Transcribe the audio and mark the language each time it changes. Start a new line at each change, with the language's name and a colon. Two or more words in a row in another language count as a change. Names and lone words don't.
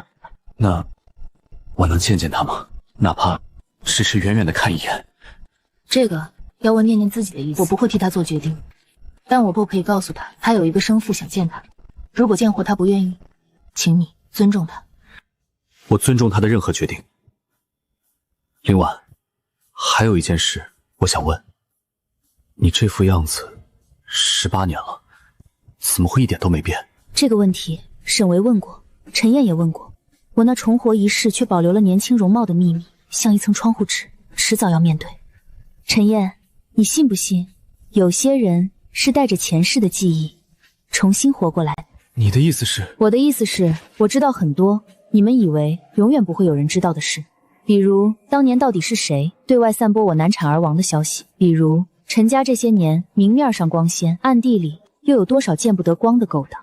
Chinese: 那我能見見她嗎？哪怕只是遠遠的看一眼。這個要問念念自己的意思，我不會替她做決定，但我不可以告訴她，她有一個生父想見她，如果見貨她不願意，請你尊重她。我尊重她的任何決定。林婉，還有一件事我想問，你這副樣子18年了，怎麼會一點都沒變？這個問題沈維問過，陳燕也問過，我那重活一世卻保留了年輕容貌的秘密，像一層窗戶紙，遲早要面對。陳燕，你信不信有些人是帶着前世的記憶重新活過來？你的意思是？我的意思是，我知道很多你們以為永遠不會有人知道的事，比如當年到底是誰對外散播我難產而亡的消息，比如陳家這些年明面上光鮮，暗地裡又有多少見不得光的勾當。